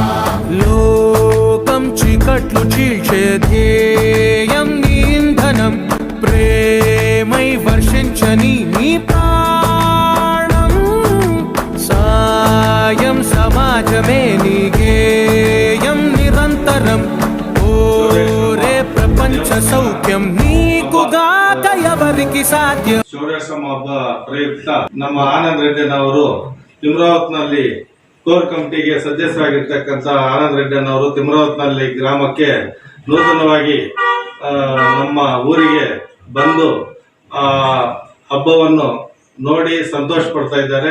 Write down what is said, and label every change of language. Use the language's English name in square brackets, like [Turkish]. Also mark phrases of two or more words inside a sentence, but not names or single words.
[Telugu] లోకం చీకట్లు చీల్చే ధ్యేయం నీ ఇంధనం, ప్రేమై వర్షించని నీ ప్రాణం, సాయం సమాజమే నీ గేయం నిరంతరం, ఓరే ప్రపంచ సౌఖ్యం నీకుగాక ఎవరికి సాధ్యం. [Kannada] ಶೌರ್ಯಾಶ್ರಮ ಹಬ್ಬ ಪ್ರಯುಕ್ತ ನಮ್ಮ ಆನಂದ್ ರೆಡ್ಡಿನವರು ತಿಮ್ರಾವತ್ನಲ್ಲಿ [English] core committee [Kannada] ಸದಸ್ಯರಾಗಿರ್ತಕ್ಕಂಥ ಆನಂದ್ ರೆಡ್ಡಿನವರು ತಿಮ್ರಾವತ್ನಲ್ಲಿ ಗ್ರಾಮಕ್ಕೆ ನೂತನವಾಗಿ ನಮ್ಮ ಊರಿಗೆ ಬಂದು ಹಬ್ಬವನ್ನು ನೋಡಿ ಸಂತೋಷ ಪಡ್ತಾ ಇದ್ದಾರೆ.